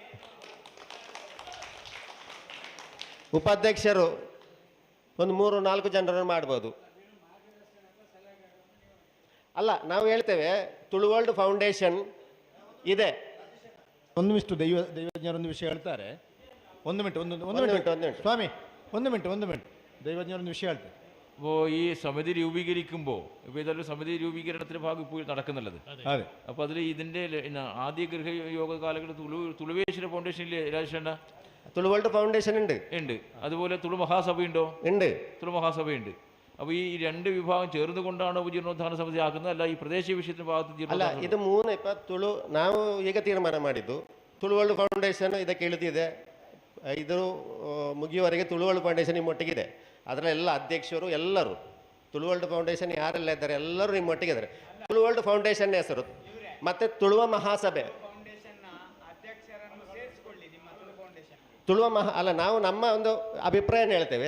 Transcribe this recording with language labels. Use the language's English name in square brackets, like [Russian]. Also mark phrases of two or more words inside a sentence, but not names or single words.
[Kannada] ಉಪಾಧ್ಯಕ್ಷರು ಒಂದು 3-4 ಜನರನ್ನು ಮಾಡ್ಬೋದು. ಅಲ್ಲ, ನಾವು ಹೇಳ್ತೇವೆ ತುಳು ವರ್ಲ್ಡ್ ಫೌಂಡೇಶನ್ ಇದೆ. ಒಂದಿಷ್ಟು ದೈವಜ್ಞರೊಂದು ವಿಷಯ ಹೇಳ್ತಾರೆ. ಒಂದು ಮಿನಿಟ್ ಸ್ವಾಮಿ, ಒಂದು ಮಿನಿಟ್ [Malayalam] ദൈവജ്ഞരൊന്ന് വിഷയം [Kannada] ಹೇಳ್ತಾರೆ. [Malayalam] അപ്പോൾ ഈ സമിതി രൂപീകരിക്കുമ്പോൾ ഇപ്പോൾ ഇതെല്ലാം സമിതി രൂപീകരണത്തിൻ്റെ ഭാഗം ഇപ്പോൾ നടക്കുന്നുള്ളത്. അതെ. അപ്പോൾ അതിൽ ഇതിൻ്റെ ആദ്യ ഗൃഹയോഗ കാലഘട്ടത്തിൽ തുളുവേശ്വര ഫൗണ്ടേഷനിലെ രാജേഷണ്ണ തുളു വേൾഡ് ഫൗണ്ടേഷൻ ഉണ്ട്. അതുപോലെ തുളു മഹാസഭയുണ്ടോ? ഉണ്ട്. തുളു മഹാസഭയുണ്ട്. അപ്പോൾ ഈ 2 വിഭാഗം ചേർന്നുകൊണ്ടാണ് ജീർണോദ്ധാരണ സമിതി ആക്കുന്നത്, അല്ല ഈ പ്രദേശീയ വിഷയത്തിന്റെ ഭാഗത്ത് [Kannada] ಅಲ್ಲ, ಇದು 3 ಇപ്പം ತುಳು ನಾವು ಈಗ ತೀರ್ಮಾನ ಮಾಡಿದ್ದು ತುಳು ವರ್ಲ್ಡ್ ಫೌಂಡೇಶನ್ ಇದಕ್ಕೆ ಇಳಿದಿದೆ. ಇದು ಮುಗಿಯುವವರೆಗೆ ತುಳು ವರ್ಲ್ಡ್ ಫೌಂಡೇಶನ್ ನಿಮ್ಮೊಟ್ಟಿಗಿದೆ. ಅದರಲ್ಲೆಲ್ಲ ಅಧ್ಯಕ್ಷರು ಎಲ್ಲರೂ ತುಳು ವರ್ಲ್ಡ್ ಫೌಂಡೇಶನ್ ಯಾರೆಲ್ಲ ಇದ್ದಾರೆ ಎಲ್ಲರೂ ನಿಮ್ಮೊಟ್ಟಿಗೆ ಇದ್ದಾರೆ. ತುಳು ವರ್ಲ್ಡ್ ಫೌಂಡೇಶನ್ ಹೆಸರು ಮತ್ತೆ ತುಳುವ ಮಹಾಸಭೆ ಅಲ್ಲ, ನಾವು ನಮ್ಮ ಒಂದು ಅಭಿಪ್ರಾಯ ಹೇಳ್ತೇವೆ.